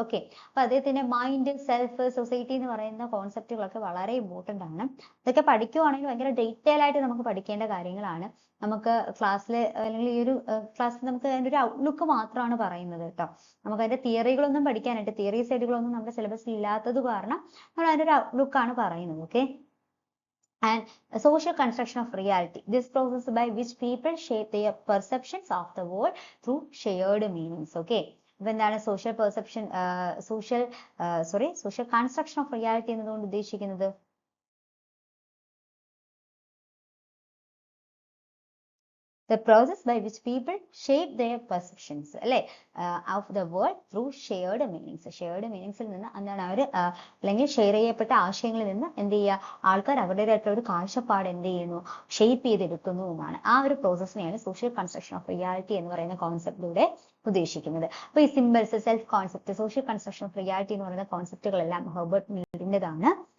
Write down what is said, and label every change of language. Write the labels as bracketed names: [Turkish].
[Malayalam] Okay, അപ്പൊ അദ്ദേഹത്തിന്റെ mind, self, society എന്ന് പറയുന്ന കോൺസെപ്റ്റുകളൊക്കെ വളരെ ഇമ്പോർട്ടന്റ് ആണ്. ഇതൊക്കെ പഠിക്കുവാണെങ്കിൽ ഭയങ്കര ഡീറ്റെയിൽ ആയിട്ട് നമുക്ക് പഠിക്കേണ്ട കാര്യങ്ങളാണ്. നമുക്ക് ക്ലാസ്സിൽ അല്ലെങ്കിൽ ഈ ഒരു ക്ലാസ്സിൽ നമുക്ക് അതിന്റെ ഒരു ഔട്ട്ലുക്ക് മാത്രമാണ് പറയുന്നത് കേട്ടോ. നമുക്ക് അതിന്റെ തിയറികളൊന്നും പഠിക്കാനായിട്ട് തിയറി സൈഡുകളൊന്നും നമ്മുടെ സിലബസിൽ ഇല്ലാത്തത് കാരണം നമ്മൾ അതിന്റെ ഒരു ഔട്ട്ലുക്ക് ആണ് പറയുന്നത്. [English] Okay, and a social construction of reality, this process by which people shape their perceptions of the world through shared meanings. [Malayalam] Okay, അപ്പൊ എന്താണ് social perception social construction of reality എന്നതുകൊണ്ട് ഉദ്ദേശിക്കുന്നത്? [English] The process by which people shape their perceptions of the world through shared meanings. [Malayalam] Shared meanings ൽ നിന്ന് എന്താണ് അവർ അല്ലെങ്കിൽ share ചെയ്യപ്പെട്ട ആശയങ്ങളിൽ നിന്ന് എന്ത് ചെയ്യുക, ആൾക്കാർ അവരുടേതായിട്ടുള്ള ഒരു കാഴ്ചപ്പാട് എന്ത് ചെയ്യുന്നു, ഷേപ്പ് ചെയ്തെടുക്കുന്നു എന്നാണ്. ആ ഒരു പ്രോസസ്സിനെയാണ് സോഷ്യൽ കൺസ്ട്രക്ഷൻ ഓഫ് റിയാലിറ്റി എന്ന് പറയുന്ന കോൺസെപ്റ്റിലൂടെ ഉദ്ദേശിക്കുന്നത്. അപ്പൊ ഈ symbols, self concept, social construction of reality എന്ന് പറയുന്ന കോൺസെപ്റ്റുകളെല്ലാം ഹെർബർട്ട് മീഡിന്റേതാണ്.